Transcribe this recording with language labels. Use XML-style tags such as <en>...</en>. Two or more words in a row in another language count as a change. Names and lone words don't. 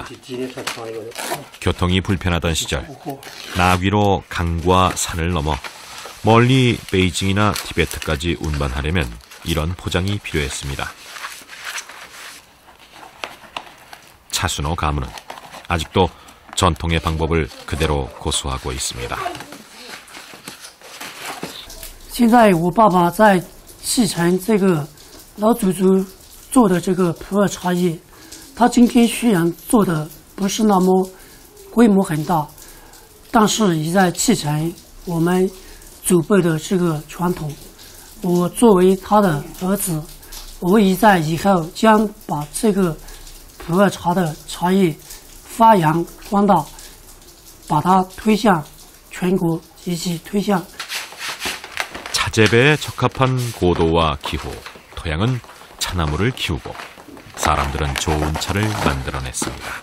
<ko>교통이 불편하던 시절 나귀로 강과 산을 넘어 멀리 베이징이나 티베트까지 운반하려면 이런 포장이 필요했습니다. 차순호 가문은 아직도 전통의 방법을 그대로 고수하고 있습니다.</ko> <zh>现在我爸爸在继承这个老祖宗做的这个普洱茶叶，他今天虽然做的不是那么规模很大，但是也在继承我们祖辈的这个传统。我作为他的儿子，我也在以后将把这个普洱茶的茶叶发扬光大，把它推向全国以及推向</zh> <ko>차재배에 적합한 고도와 기후, 토양은 차나무를 키우고 사람들은 좋은 차를 만들어냈습니다.</ko>